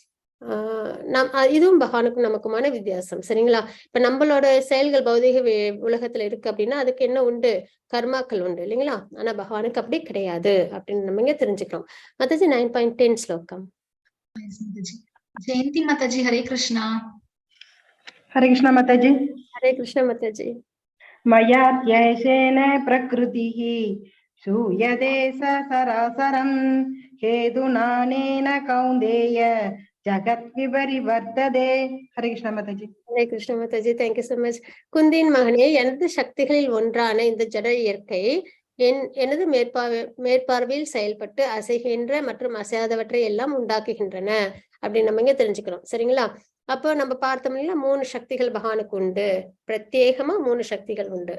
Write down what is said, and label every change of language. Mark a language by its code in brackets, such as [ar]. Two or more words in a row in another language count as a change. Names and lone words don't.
[ta] இதுவும் பகவானுக்கும் நமக்குமான வித்தியாசம். சரிங்களா? இப்ப நம்மளோட செயல்கள் பௌதீக உலகத்துல இருக்கு அப்படின்னா அதுக்கு என்ன உண்டு, கர்மாக்கள் உண்டு இல்லைங்களா? ஆனா பகவானுக்கு அப்படி கிடையாது அப்படின்னு நம்ம இங்க தெரிஞ்சுக்கிறோம். மாதாஜி 9.10 ஸ்லோகம். ஜெயந்தி மாதாஜி, ஹரே கிருஷ்ணா. [hi] हरे कृष्ण माताजी. [ta] ஹரே கிருஷ்ண மாதாஜி. [sa] मयात्यशेन प्रकृतिः सूयते सरासरं हेतुनानेन कौन्तेय जगत् विपरिवर्तते. [hi] हरे कृष्ण माताजी. [ta] ஹரே கிருஷ்ண மாதாஜி, [en] thank you so much. [ta] குந்தின் மகனே, எனது சக்திகளில் ஒன்றான இந்த ஜட இயற்கை எனது மேற்பார்வையில் செயல்பட்டு அசைகின்ற மற்றும் அசையாதவற்றை எல்லாம் உண்டாக்குகின்றன அப்படின்னு நம்ம இங்க தெரிஞ்சுக்கிறோம். சரிங்களா? அப்போ நம்ம பார்த்தோம் இல்லைங்களா, 3 சக்திகள் பகவானுக்கு உண்டு, பிரத்யேகமா 3 சக்திகள் உண்டு.